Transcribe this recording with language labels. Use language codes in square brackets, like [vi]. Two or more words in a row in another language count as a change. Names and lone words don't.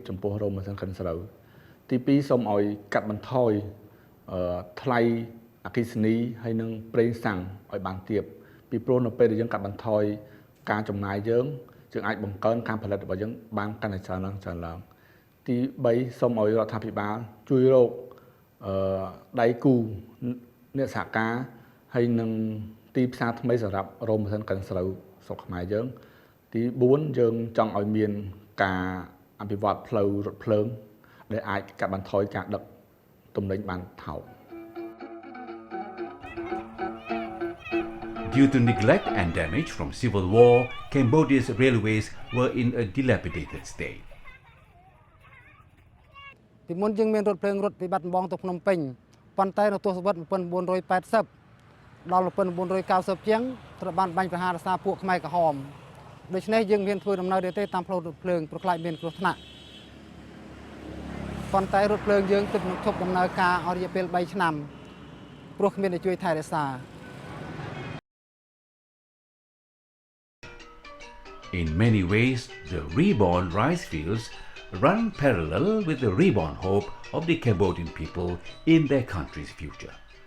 [km] ចំពោះរោងម៉ាស៊ីនកិនស្រូវទី2សូមឲ្យកាត់បន្ថយថ្លៃអគ្គិសនីហើយនិងប្រេងសាំងឲ្យបានទាបពីព្រោះនៅពេលដែលយើងកាត់បន្ថយការចំណាយយើងអាចបង្កើនការផលិតរបស់យើងបានកាន់តែច្រើនឡើងទី3សូមឲ្យរដ្ឋាភិបាលជួយរកដៃគូអ្នកសហការហើយនឹងទីផ្សារថ្មីសម្រាប់រោងម៉ាស៊ីនកិនស្រូវស្រុកខ្មែរយើងទី4យើងចង់ឲ្យមានការ អភិវឌ្ឍផ្លូវរថភ្លើងដែលអាចកាត់បន្ថយការដឹកទំនិញបានថោក [en] Due to neglect and damage from civil war, Cambodia's railways were in a dilapidated state. [km] ពីមុនយើងមានរថភ្លើងរត់ពីបាត់ដំបងទៅភ្នំពេញប៉ុន្តែនៅទសវត្សរ៍1980ដល់1990ជាងត្រូវបានបាញ់ប្រហារដោយសារពួកខ្មែរក្រហមដូច្នេះយើងមានធ្វើដំណើរទេតាមផ្លូវរថភ្លើងប្រខ្លាចមានគ្រោះថ្នាក់ប៉ុន្តែរថភ្លើងយើងទើបនឹងឈប់ដំណើរការអស់រយៈពេល3ឆ្នាំព្រោះគ្មានអ្នកជួយថែរក្សា [en] In many ways, the reborn rice fields run parallel with the reborn hope of the Cambodian people in their country's future.